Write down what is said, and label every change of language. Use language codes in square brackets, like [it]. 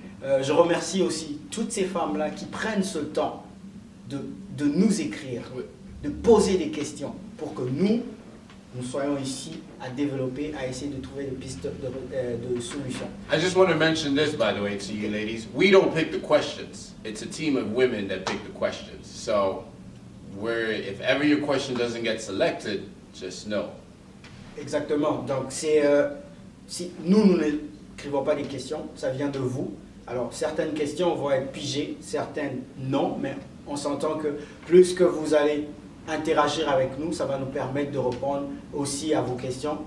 [fr] Je remercie aussi toutes ces femmes-là qui prennent ce temps de nous écrire, de poser des questions pour que nous soyons ici à développer, à essayer de trouver des pistes de solutions. [en] I just want to mention this, by the way, to you ladies. We don't pick the questions. It's a team of women that pick the questions. So, if ever your question doesn't get selected, just know. [fr] Exactement. Donc, si nous n'écrivons pas des questions, ça vient de vous. Alors, certaines questions vont être pigées, certaines non, mais on s'entend que plus que vous allez interagir avec nous, ça va nous permettre de répondre aussi à vos questions.